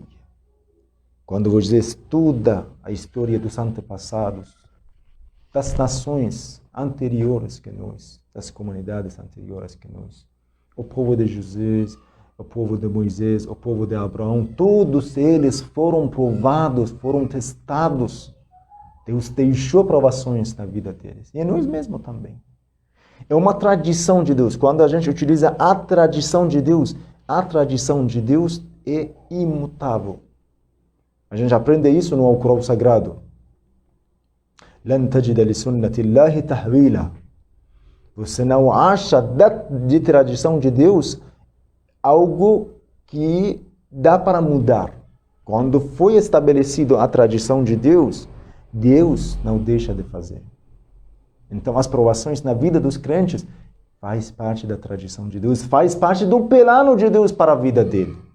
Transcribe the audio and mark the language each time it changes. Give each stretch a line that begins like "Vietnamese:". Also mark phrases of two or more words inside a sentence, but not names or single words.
Portuguese: Quando você estuda a história dos antepassados, das nações anteriores que nós, das comunidades anteriores que nós, o povo de José, o povo de Moisés, o povo de Abraão, todos eles foram provados, foram testados. Deus deixou provações na vida deles. E nós mesmos também. É uma tradição de Deus. Quando a gente utiliza a tradição de Deus é imutável. A gente aprende isso no Alcorão Sagrado.
Arabic: لَن تَجِدَ لِسُنَّةِ اللَّهِ تَحْوِيلًا.
Portuguese: Você não acha de tradição de Deus algo que dá para mudar. Quando foi estabelecido a tradição de Deus, Deus não deixa de fazer. Então, as provações na vida dos crentes faz parte da tradição de Deus, faz parte do plano de Deus para a vida dele.